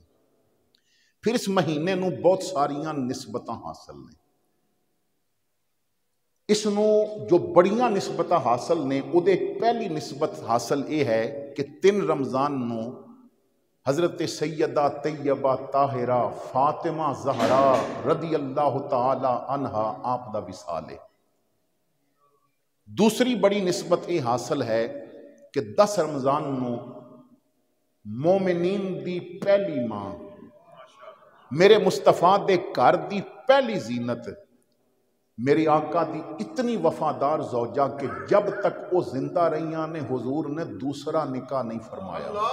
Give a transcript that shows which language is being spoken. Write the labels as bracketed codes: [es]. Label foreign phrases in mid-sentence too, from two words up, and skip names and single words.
[pa] پھر اس مہینے نو بہت ساریاں نسبتاں حاصل نے، اس نو جو بڑیاں نسبتاں حاصل نے، او دے پہلی نسبت حاصل یہ ہے کہ 3 رمضان نو حضرت سیدہ طیبہ طاہرہ فاطمہ زہرا [ar] رضی اللہ تعالی عنہا [pa] آپ دا وصال ہے۔ دوسری بڑی نسبت یہ حاصل ہے کہ 10 رمضان نو مومنین دی پہلی ماں، میرے مصطفیٰ دے گھر دی پہلی زینت، میری آقا دی اتنی وفادار زوجہ کہ جب تک وہ زندہ رہیاں نے حضور نے دوسرا نکاح نہیں فرمایا،